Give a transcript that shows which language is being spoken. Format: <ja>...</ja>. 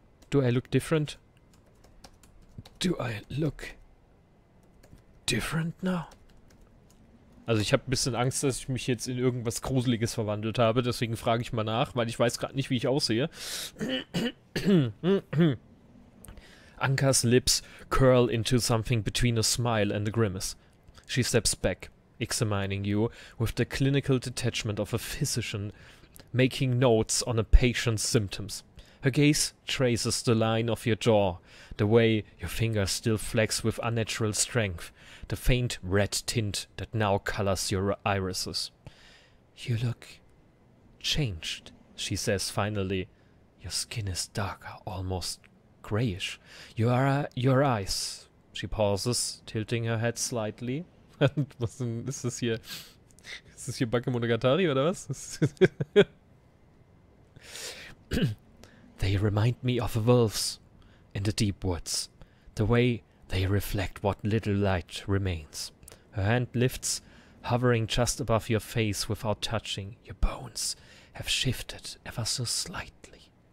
<en>Do I look different? Do I look different now?</en> <de>Also ich habe ein bisschen Angst, dass ich mich jetzt in irgendwas Gruseliges verwandelt habe. Deswegen frage ich mal nach, weil ich weiß gerade nicht, wie ich aussehe.</de> <en>Anka's lips curl into something between a smile and a grimace. She steps back. examining you with the clinical detachment of a physician making notes on a patient's symptoms. Her gaze traces the line of your jaw, the way your fingers still flex with unnatural strength, the faint red tint that now colors your irises. "You look changed," she says finally. "Your skin is darker, almost grayish. Your eyes." She pauses, tilting her head slightly.</en> <de>Was denn, ist das hier? Ist das hier Bakemonogatari oder was?</de> <en>"They remind me of wolves in the deep woods, the way they reflect what little light remains." Her hand lifts, hovering just above your face without touching. "Your bones have shifted ever so slightly."</en>